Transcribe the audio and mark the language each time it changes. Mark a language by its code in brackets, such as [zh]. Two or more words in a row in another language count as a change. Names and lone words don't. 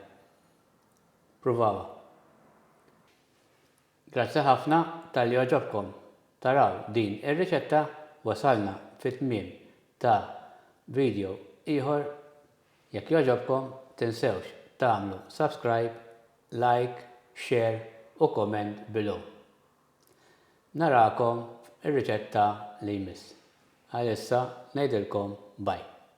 [mt] Provawa. Grazzi ħafna tal-li oġobkom taraw din ir-riċetta wasalna fit-tmiem ta' video ieħor. Jekk jogħġobkom tinsewx tagħmlu [en] subscribe, like, share [mt] u [en] comment below. [mt] Narakom ir-riċetta li jmiss. Għalissa ngħidilkom bye.